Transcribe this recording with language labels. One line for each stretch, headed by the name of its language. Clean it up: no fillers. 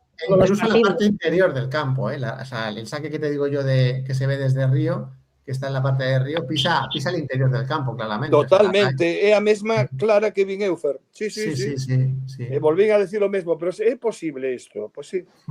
Spanish: Incluso en la parte interior del campo, o sea, el saque que te digo yo que se ve desde Río, que está en la parte de Río, pisa el interior del campo, claramente.
Galician: Totalmente, é a mesma clara que vin eu, Fer.
Spanish: Sí.
Galician: E volvín a decir o mesmo, pero é posible isto, pois sí.